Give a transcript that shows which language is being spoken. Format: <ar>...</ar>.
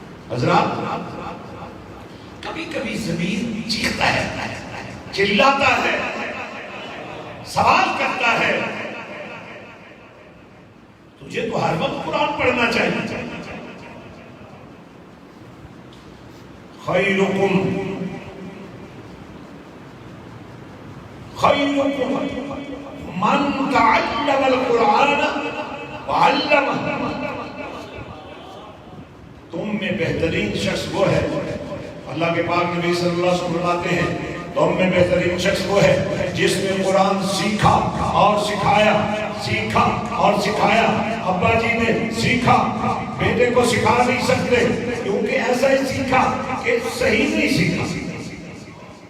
<ur>حضرات کبھی کبھی زمین چیختا ہے، چلاتا ہے، سوال کرتا ہے. تجھے تو ہر وقت قرآن پڑھنا چاہیے.</ur> <ar>خیرکم من تعلم القرآن وعلمہ.</ar> <ur>تم میں بہترین شخص وہ ہے، اللہ کے پاک نبی صلی اللہ علیہ وسلم فرماتے ہیں تم میں بہترین شخص وہ ہے جس نے قرآن سیکھا اور سکھایا، سیکھا اور سکھایا. ابا جی نے سیکھا، بیٹے کو سکھا نہیں سکتے کیونکہ ایسا ہی سیکھا کہ صحیح نہیں سیکھا.</ur>